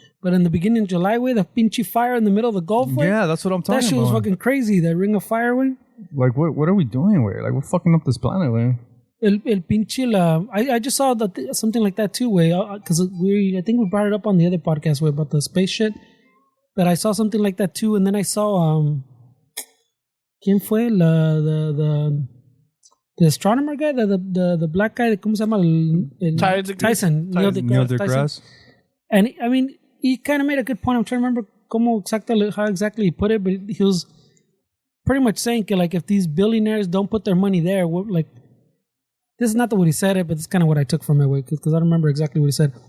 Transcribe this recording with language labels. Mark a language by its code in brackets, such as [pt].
[en] But in the beginning of July, the pinchy fire in the middle of the Gulf, yeah, that's what I'm talking about. That shit was fucking crazy, that ring of fire, Like, what are we doing, Like, we're fucking up this planet, El pinche I just saw that something like that too, because I think we brought it up on the other podcast, about the space shit. But I saw something like that too, and then I saw [es] ¿quién fue [en] the astronomer guy, the black guy, [es] ¿cómo se llama? [en] Tyson. Neil deGrasse Tyson. And I mean, he kind of made a good point. I'm trying to remember how exactly he put it, but he was pretty much saying like if these billionaires don't put their money there, like. This is not the way he said it, but it's kind of what I took from it, because I don't remember exactly what he said.